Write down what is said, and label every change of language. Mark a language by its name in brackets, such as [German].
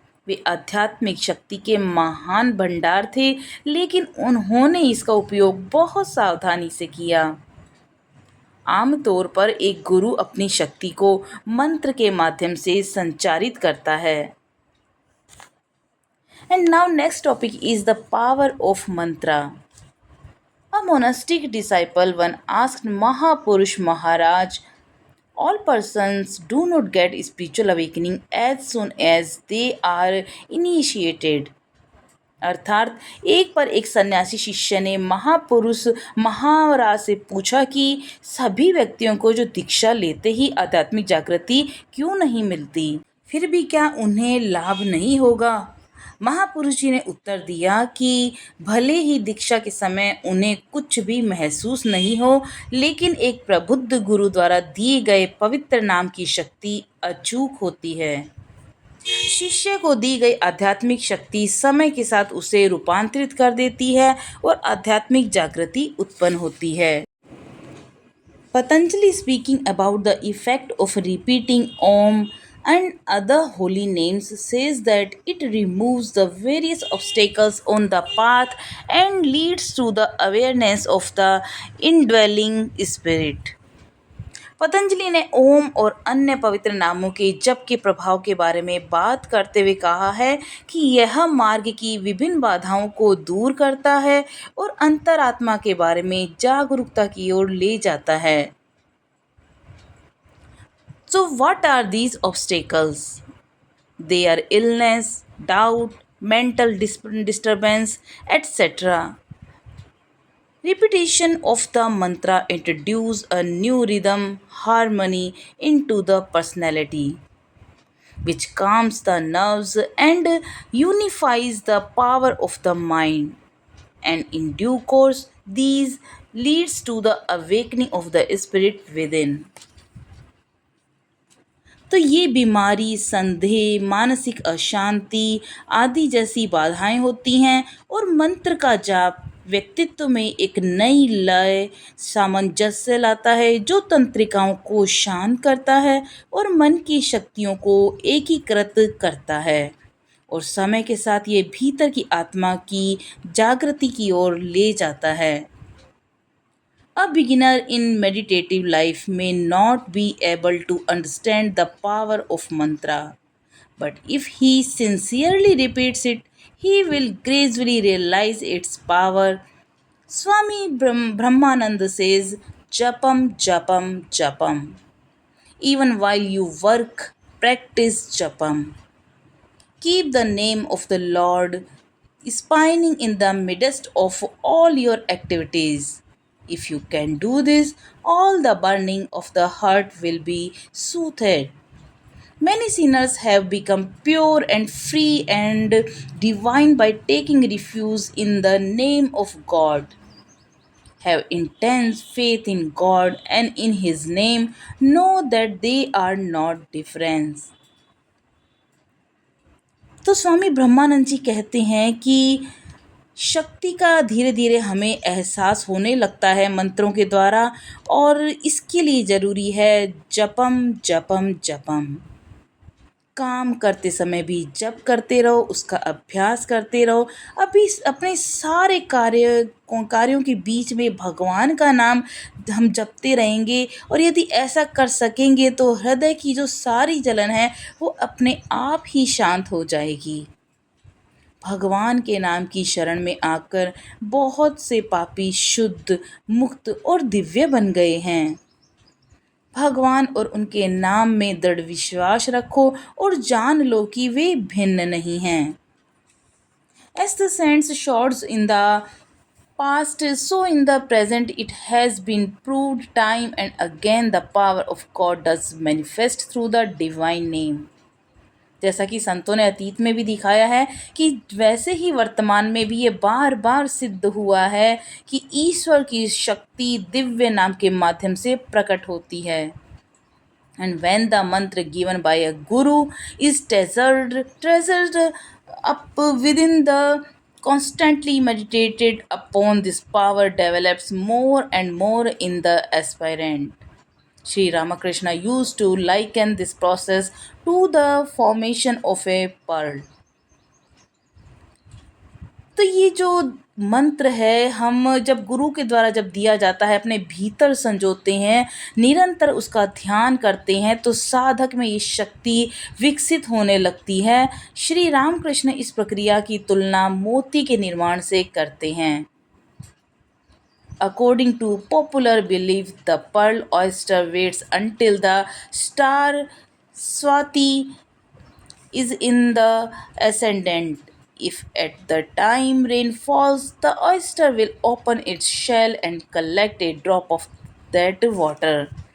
[Hindi] वे आध्यात्मिक शक्ति के महान भंडार थे, लेकिन उन्होंने इसका उपयोग बहुत सावधानी से किया। आमतौर पर एक गुरु अपनी शक्ति को मंत्र के माध्यम से संचारित करता है। [English] And now next topic is the power of mantra. A monastic disciple one asked Mahapurush Maharaj, all persons do not get spiritual awakening as soon as they are initiated. [Hindi] अर्थात एक पर एक सन्यासी शिष्य ने महापुरुष महाराज से पूछा कि सभी व्यक्तियों को जो दीक्षा लेते ही आध्यात्मिक जागृति क्यों नहीं मिलती, फिर भी क्या उन्हें लाभ नहीं होगा? महापुरुष जी ने उत्तर दिया कि भले ही दीक्षा के समय उन्हें कुछ भी महसूस नहीं हो, लेकिन एक प्रबुद्ध गुरु द्वारा दिए गए पवित्र नाम की शक्ति अचूक होती है। शिष्य को दी गई आध्यात्मिक शक्ति समय के साथ उसे रूपांतरित कर देती है और आध्यात्मिक जागृति उत्पन्न होती है। [English] Patanjali, speaking about the effect of repeating Om and other holy names, says that it removes the various obstacles on the path and leads to the awareness of the indwelling spirit. [Hindi] Patanjali ने ओम और अन्य पवित्र नामों के जप के प्रभाव के बारे में बात करते हुए कहा है कि यह मार्ग की विभिन्न बाधाओं को दूर करता है और अंतरात्मा के बारे में जागरूकता की ओर ले जाता है। [English] So, what are these obstacles? They are illness, doubt, mental disturbance, etc. Repetition of the mantra introduces a new rhythm, harmony into the personality, which calms the nerves and unifies the power of the mind. And in due course, these leads to the awakening of the spirit within. [Hindi] तो ये बीमारी, संदेह, मानसिक अशांति आदि जैसी बाधाएं होती हैं और मंत्र का जाप व्यक्तित्व में एक नई लय, सामंजस्य लाता है जो तंत्रिकाओं को शांत करता है और मन की शक्तियों को एकीकृत करता है और समय के साथ ये भीतर की आत्मा की जागृति की ओर ले जाता है। [English] A beginner in meditative life may not be able to understand the power of mantra, but if he sincerely repeats it, he will gradually realize its power. Swami Brahmananda says, Japam, Japam, Japam. Even while you work, practice Japam. Keep the name of the Lord spinning in the midst of all your activities. If you can do this, all the burning of the heart will be soothed. Many sinners have become pure and free and divine by taking refuge in the name of God. Have intense faith in God and in His name, know that they are not different. [Hindi] तो स्वामी ब्रह्मानंद जी कहते हैं कि शक्ति का धीरे धीरे हमें एहसास होने लगता है मंत्रों के द्वारा और इसके लिए ज़रूरी है जपम जपम जपम। काम करते समय भी जप करते रहो, उसका अभ्यास करते रहो। अभी अपने सारे कार्यों के बीच में भगवान का नाम हम जपते रहेंगे और यदि ऐसा कर सकेंगे तो हृदय की जो सारी जलन है वो अपने आप ही शांत हो जाएगी। भगवान के नाम की शरण में आकर बहुत से पापी शुद्ध, मुक्त और दिव्य बन गए हैं। भगवान और उनके नाम में दृढ़ विश्वास रखो और जान लो कि वे भिन्न नहीं हैं। [English] As the saints showed in the past, so in the present it has been proved time and again the power of God does manifest through the divine name. [Hindi] जैसा कि संतों ने अतीत में भी दिखाया है कि वैसे ही वर्तमान में भी ये बार बार सिद्ध हुआ है कि ईश्वर की शक्ति दिव्य नाम के माध्यम से प्रकट होती है। [English] And when the mantra given by a guru is treasured up within the constantly meditated upon, this power develops more and more in the aspirant. Sri Ramakrishna used to liken this process to the formation of a pearl. [Hindi] तो ये जो मंत्र है हम जब गुरु के द्वारा जब दिया जाता है अपने भीतर संजोते हैं, निरंतर उसका ध्यान करते हैं तो साधक में ये शक्ति विकसित होने लगती है। श्री रामकृष्ण इस प्रक्रिया की तुलना मोती के निर्माण से करते हैं। [English] According to popular belief, the pearl oyster waits until the star Swati is in the ascendant. If at the time rain falls, the oyster will open its shell and collect a drop of that water.